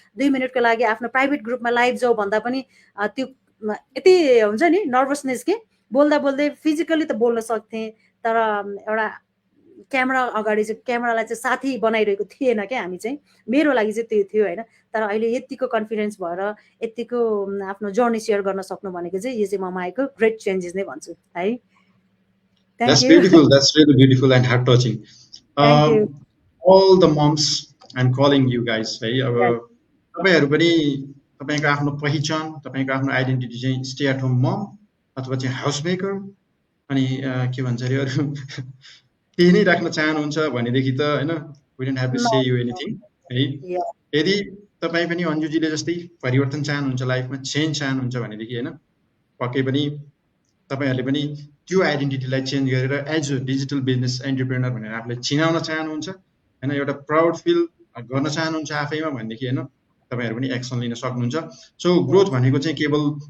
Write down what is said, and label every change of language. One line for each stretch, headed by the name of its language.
Nepali: 2 मिनटको लागि आफ्नो प्राइभेट ग्रुपमा लाइभ जाऊ भन्दा पनि त्यो यति हुन्छ नि नर्भसनेस के, बोल्दा बोल्दै फिजिकली त बोल्न सक्थेँ तर एउटा क्यामेरा अगाडि चाहिँ क्यामेरालाई चाहिँ साथी बनाइरहेको थिएन क्या हामी चाहिँ, मेरो लागि चाहिँ त्यो थियो होइन। तर अहिले यतिको कन्फिडेन्स भएर यतिको आफ्नो जर्नी सेयर गर्न सक्नु भनेको चाहिँ यो चाहिँ ममा आएको ग्रेट चेन्जेस नै भन्छु है।
English: That's beautiful. That's really beautiful and heart touching. All the moms I'm calling you guys
Nepali: है अब
English: Right.
Nepali: तपाईहरु पनि तपाईको आफ्नो पहिचान तपाईको आफ्नो आइडेन्टिटी चाहिँ स्टे एट होम मम अथवा चाहिँ हाउस मेकर अनि के भन्छ रे अरु त्यही नै राख्न चाहनुहुन्छ भनेदेखि त हैन
English: we don't have to say you anything
Nepali: है
English: Yeah.
Nepali: यदि तपाई पनि अन्जुजीले जस्तै परिवर्तन चाहनुहुन्छ लाइफमा चेन्ज चाहनुहुन्छ भनेदेखि हैन पक्कै पनि तपाईहरुले पनि त्यो आइडेन्टिटीलाई चेन्ज गरेर as a digital business entrepreneur भनेर आफूले चिनाउन चाहनुहुन्छ हैन एउटा प्राउड फिल गर्न चाहनुहुन्छ आफैमा भनेदेखि हैन तपाईहरु पनि एक्सन लिन सक्नुहुन्छ सो ग्रोथ भनेको चाहिँ केवल